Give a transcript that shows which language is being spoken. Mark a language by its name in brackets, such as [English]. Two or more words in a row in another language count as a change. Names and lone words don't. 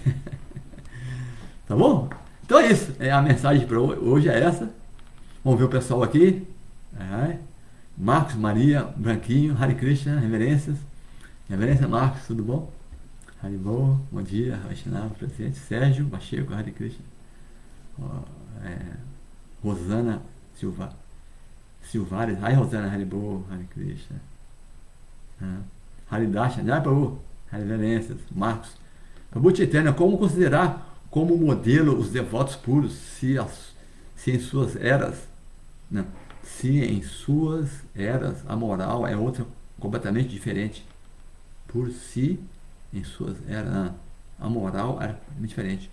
[Portuguese] Tá bom? Então é isso. A mensagem para hoje é essa. Vamos ver o pessoal aqui. Marcos, Maria, Branquinho, Hare Krishna, reverências. Reverência, Marcos, tudo bom? Haribo, bom dia, Vaishnava, presidente. Sérgio, Pacheco, Hare Krishna. Rosana Silvares, Rosana, Haribo, Hare Krishna. Haridasha, Jai Prabhu, reverências. Marcos, Prabhu Chaitanya, como considerar como modelo os devotos puros se em suas eras, não, se em suas eras a moral é outra completamente diferente? Por si, em suas eras, a moral era diferente.